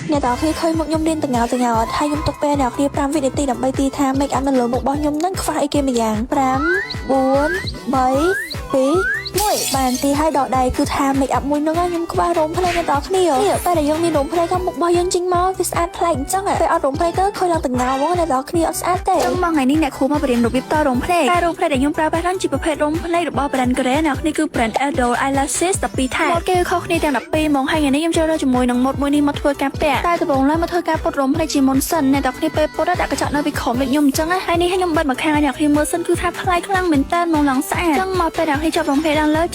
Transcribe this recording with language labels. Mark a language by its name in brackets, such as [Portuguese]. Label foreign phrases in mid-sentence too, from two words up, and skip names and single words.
[Khmer] អ្នកទាំងគ្នាឃើញមុខខ្ញុំរៀនតងើថាខ្ញុំទុកពេលអ្នកគ្នា5វិនាទីដើម្បីទីថា [English] make up [Khmer] នៅលើមុខរបស់ខ្ញុំនឹងខ្វះអីគេម្យ៉ាង5 4 3 2 1បានទីឲ្យដកដៃគឺថា [English] make up [Khmer] មួយនឹងខ្ញុំខ្វះរោមភ្នែកអ្នកទាំងគ្នានេះតែយើងមានរោមភ្នែកខាងមុខរបស់យើងចេញមកវាស្អាតប្លែកអញ្ចឹងពេលអត់រោមភ្នែកទៅឃើញឡើងតងើហ្មងអ្នកទាំងគ្នាអត់ស្អាតទេចឹងមកថ្ងៃនេះអ្នកគ្រូមកបរៀនរបៀបតរោមភ្នែកតែរោមភ្នែកដែលខ្ញុំប្រើប្រាស់ហ្នឹងជាប្រភេទរោមភ្នែ ករបស់ brand Korea អ្នកនេះគឺ brand Idol Eyelashes 12ថែម៉ូដគេខុសគ្នាទាំង12ហ្មងហើយថ្ងៃនេះខ្ញុំចូលរើជាមួយនឹងម៉ូដមួយនេះមកធ្វើការពាក់តែដំបូងឡើយមកធ្វើការពុតរោមភ្នែកជាមុនសិនអ្នកទាំងគ្នាពេលពុតដាក់កញ្ចក់នៅពីក្រោមដូចខ្ញុំអញ្ចឹងហើយនេះខ្ញុំបិទមកខាងឲ្យអ្នកគ្នាមើលសិនគឺថាថ្លៃខ្លាំងមែនតើមកឡើងស្អាតចឹងមកពេលអ្នកគ្នាចាប់រោមភ្នែកដល់លើ